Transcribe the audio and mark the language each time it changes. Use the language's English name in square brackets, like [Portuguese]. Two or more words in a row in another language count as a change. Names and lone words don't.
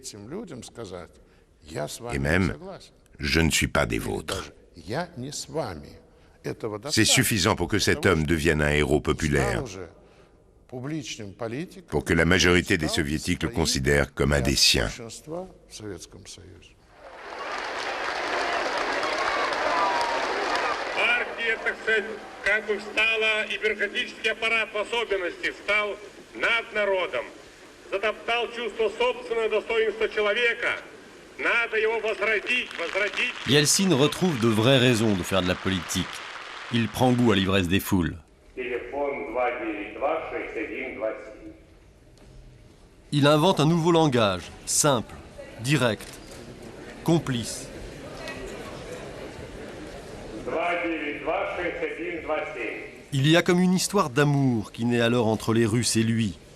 [French] Et même « Je ne suis pas des vôtres ». C'est suffisant pour que cet homme devienne un héros populaire, pour que la majorité des soviétiques le considèrent comme un des siens. [Russian] Как бы встала, и бюрократический аппарат в особенности встал над народом, затоптал чувство собственного достоинства человека. Надо его возродить. [French] Yeltsin retrouve de vraies raisons de faire de la politique. Il prend goût à l'ivresse des foules. Il invente un nouveau langage, simple, direct, complice. Il y a comme une histoire d'amour qui naît alors entre les Russes et lui.